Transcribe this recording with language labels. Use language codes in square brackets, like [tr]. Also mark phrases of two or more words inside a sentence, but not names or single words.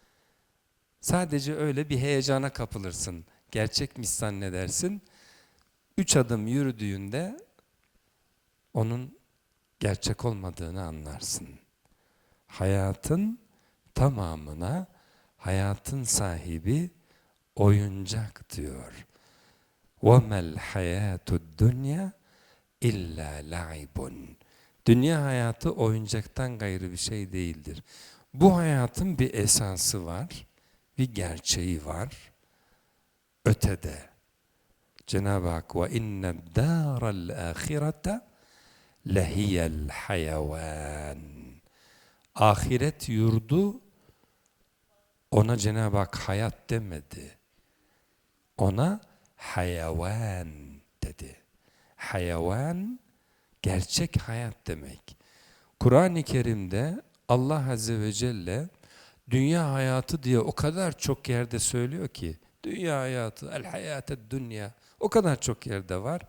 [tr] Sadece öyle bir heyecana kapılırsın. Gerçekmiş zannedersin. 3 adım yürüdüğünde onun gerçek olmadığını anlarsın. Hayatın tamamına hayatın sahibi oyuncak diyor. [ar] وَمَا الْحَيَاةُ الدُّنْيَا اِلَّا لَعِبٌ. [tr] Dünya hayatı oyuncaktan gayrı bir şey değildir. Bu hayatın bir esası var, bir gerçeği var. Ötede. Cenab-ı Hak [ar] وَاِنَّ الدَّارَ الْآخِرَةَ لَهِيَ الْحَيَوَانِ. [tr] Ahiret yurdu ona Cenab-ı Hak hayat demedi. Ona hayvan dedi. Hayvan gerçek hayat demek. Kur'an-ı Kerim'de [ar] الله عز وجل [tr] dünya hayatı diye o kadar çok yerde söylüyor ki, dünya hayatı, [ar] الحياة الدنيا [tr] o kadar çok yerde var.